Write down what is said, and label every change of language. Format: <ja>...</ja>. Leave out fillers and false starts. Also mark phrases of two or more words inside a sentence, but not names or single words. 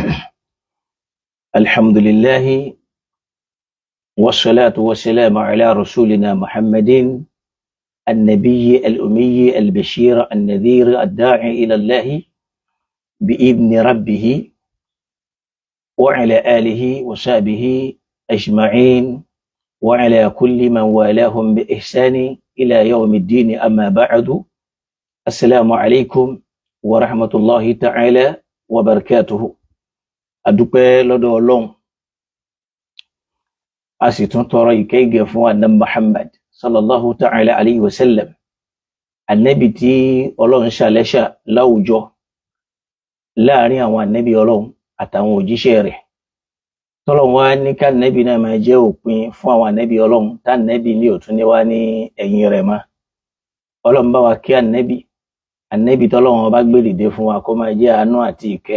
<ar>الحمد لله والصلاة والسلام على رسولنا محمد النبي الأمي البشير النذير الداعي إلى الله بإذن ربه وعلى آله وصحبه أجمعين وعلى كل من والاهم بإحسان إلى يوم الدين. أما بعد، السلام عليكم ورحمة الله تعالى وبركاته.</ar> <yo>Adúpẹ́ lọ́dọ̀ Ọlọ́run, a sì tún tọrọ ìkẹ́ ìgẹ̀ fún Ànábì Muhammad</yo> <ar>صلى الله تعالى عليه وسلم,</ar> <yo>Ànábì tí Ọlọ́run ṣàlẹ́ṣà láwùjọ láàrin àwọn ànábì Ọlọ́run àtàwọn òjíṣẹ́ rẹ̀. Tọ́lọ́run wá ní ká ànábì náà máa jẹ́ òpin fún àwọn ànábì Ọlọ́run, tá ànábì ní òtún ní wá ní ẹ̀yìn rẹ̀ mọ́. Ọlọ́run bá wa kí ànábì tọ́lọ́run bá gbé dìde fún wa kó máa jẹ́ àánú àti ìkẹ́.</yo>